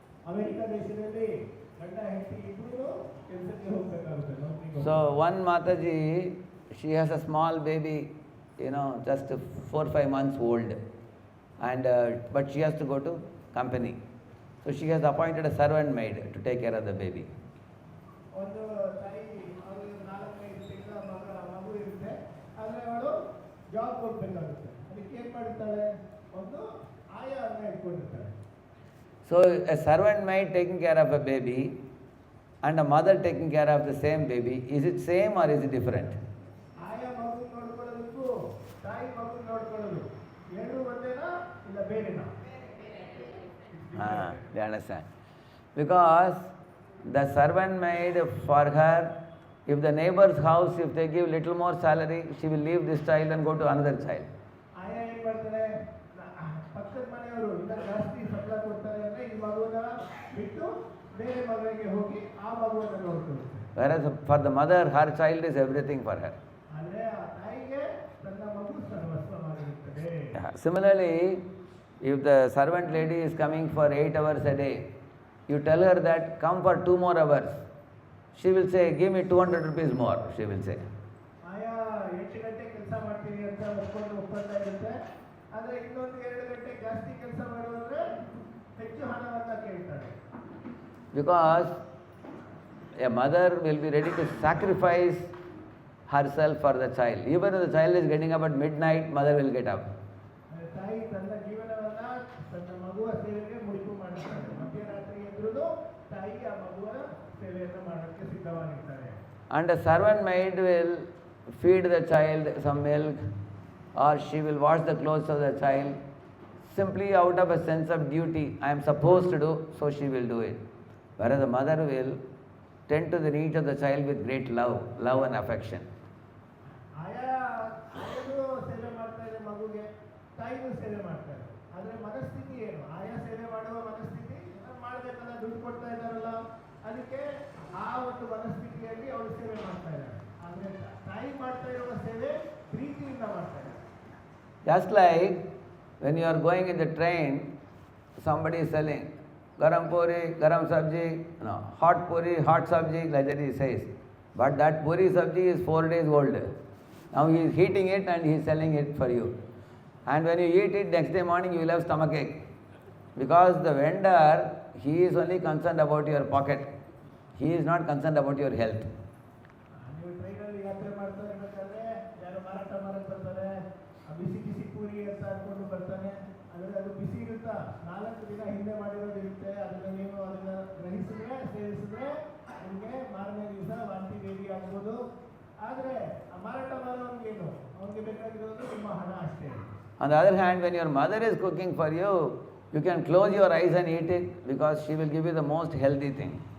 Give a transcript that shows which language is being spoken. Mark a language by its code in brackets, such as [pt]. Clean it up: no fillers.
[kn] America ದೇಶದಲ್ಲಿ ಗಂಡ ಹೆಂಡತಿ ಇಬ್ಬರೂ ಕೆಲಸಕ್ಕೆ ಹೋಗಬೇಕಾಗುತ್ತೆ, ನೌಕರಿಗೆ. [en] So one Mataji, she has a small baby, just 4-5 months old, and but she has to go to company. So she has appointed a servant maid to take care of the baby. [kn] ಒಂದು ತಾಯಿ ಅವರು 4-5 ತಿಂಗಳ ಮಗು ಇರುತ್ತೆ, ಆದರೆ ಅವಳು job ಕೊಡಬೇಕಾಗುತ್ತೆ. ಅದಕ್ಕೆ ಏನು ಮಾಡ್ತಾಳೆ, ಒಂದು ಆಯಾನ ಇಟ್ಕೊಂಡಿರ್ತಾಳೆ. [en] So a servant maid taking care of a baby and a mother taking care of the same baby, is it same or is it different? [kn] ಆಯಾ ಮಗು ನೋಡ್ಕೊಳ್ಳೋದಕ್ಕೂ ತಾಯಿ ಮಗು ನೋಡ್ಕೊಳ್ಳೋದು ಎರಡು ಒಂದೇನಾ ಇಲ್ಲ ಬೇರೆನಾ? [en] They understand. Because the servant maid, for her, if the neighbor's house, if they give little more salary, she will leave this child and go to another child. [kn] ಆಯಾ ಏನು ಮಾಡ್ತಾರೆ, ಪಕ್ಕದ ಮನೆಯವರು ಇಲ್ಲ ಜಾಸ್ತಿ ಸಂಬಳ ಕೊಡ್ತಾರೆ ಅಂದರೆ ಈ ಮಗುನ ಬಿಟ್ಟು ಬೇರೆ ಮಗಳಿಗೆ ಹೋಗಿ ಆ ಮಗುವನ್ನು ನೋಡ್ಕೊಳ್ತಾರೆ. [en] Whereas for the mother, her child is everything for her. [kn] ಆದರೆ ಆ ತಾಯಿಗೆ ತನ್ನ ಮಗು ಸರ್ವಸ್ವವಾಗಿರುತ್ತದೆ. [en] Similarly, if the servant lady is coming for 8 hours a day, you tell her that come for 2 more hours. She will say, give me 200 rupees more, she will say. [kn] ಆಯಾ 8 ಗಂಟೆ ಕೆಲಸ ಮಾಡ್ತೀವಿ ಅಂತ ಒಪ್ಪಂದ ಇರುತ್ತೆ, ಆದರೆ ಇನ್ನೊಂದು 2 ಗಂಟೆ ಜಾಸ್ತಿ ಕೆಲಸ ಮಾಡುವಂದ್ರೆ ಹೆಚ್ಚು ಹಣವನ್ನು ಕೇಳ್ತಾರೆ. [en] Because a mother will be ready to sacrifice herself for the child. Even if the child is getting up at midnight, mother will get up. [kn] ತಾಯಿ ತನ್ನ ಜೀವನವನ್ನ ತನ್ನ ಮಗುವ ಸೇವೆಗೆ ಮುಡಿಪು ಮಾಡುತ್ತಾರೆ. ಮಧ್ಯರಾತ್ರಿ ಎದ್ರೂ ತಾಯಿ ಆ ಮಗುವ ಸೇವೆಯನ್ನು ಮಾಡೋಕ್ಕೆ ಸಿದ್ಧವಾಗಿರ್ತಾರೆ. [en] And a servant maid will feed the child some milk, or she will wash the clothes of the child simply out of a sense of duty. I am supposed to do, so she will do it. Whereas the mother will tend to the needs of the child with great love and affection. [kn] ಆಯಾನು ಸೇವೆ ಮಾಡ್ತಾ ಇದೆ ಮಗುಗೆ, ತಾಯಿನೂ ಸೇವೆ ಮಾಡ್ತಾರೆ. ಆದರೆ ಮನಸ್ಥಿತಿ ಏನು, ಆಯಾ ಸೇವೆ ಮಾಡುವ ಮನಸ್ಥಿತಿ ಮಾಡಬೇಕಲ್ಲ, ದುಡ್ಡು ಕೊಡ್ತಾ ಇದ್ದಾರಲ್ಲ, ಅದಕ್ಕೆ ಆ ಒಂದು ಮನಸ್ಥಿತಿಯಲ್ಲಿ ಅವಳು ಸೇವೆ ಮಾಡ್ತಾ ಇದ್ದಾರೆ. ಆದರೆ ತಾಯಿ ಮಾಡ್ತಾ ಇರುವ ಸೇವೆ ಪ್ರೀತಿಯಿಂದ ಮಾಡ್ತಾ ಇದ್ದಾರೆ. [en] Just like when you are going in the train, somebody is selling [hi] garam puri, garam sabji, [en] hot puri, hot sabji, like that he says. But that puri sabji is 4 days old. Now he is heating it and he is selling it for you. And when you eat it, next day morning you will have stomachache. Because the vendor, he is only concerned about your pocket. He is not concerned about your health. [kn] ನೀವು ಟ್ರೈನಲ್ಲಿ ಯಾತ್ರೆ ಮಾಡ್ತಾ ಇರಬೇಕಾದ್ರೆ ಯಾರು ಮಾರಾಟ ಮಾಡಕ್ಕೆ ಬರ್ತಾರೆ, ಬಿಸಿ ಬಿಸಿ ಪೂರಿ ಅಂತ ಅನ್ಕೊಂಡು ಬರ್ತಾನೆ. ಆದರೆ ಅದು ಬಿಸಿ ಇರುತ್ತಾ, 4 ದಿನ ಹಿಂದೆ ಮಾಡಿರೋದು ಇರುತ್ತೆ. ಅದನ್ನು ನೀವು ಅದನ್ನು ಗ್ರಹಿಸಿದ್ರೆ, ಸೇವಿಸಿದ್ರೆ ನಿಮಗೆ ಮಾರನೇ ದಿವಸ ವಾಂತಿ ಭೇದಿ ಆಗ್ಬೋದು. ಆದರೆ ಆ ಮಾರಾಟ ಮಾಡೋನಿಗೇನು, ಅವನಿಗೆ ಬೇಕಾಗಿರೋದು ನಿಮ್ಮ ಹಣ ಅಷ್ಟೇ. [en] On the other hand, when your mother is cooking for you, you can close your eyes and eat it because she will give you the most healthy thing.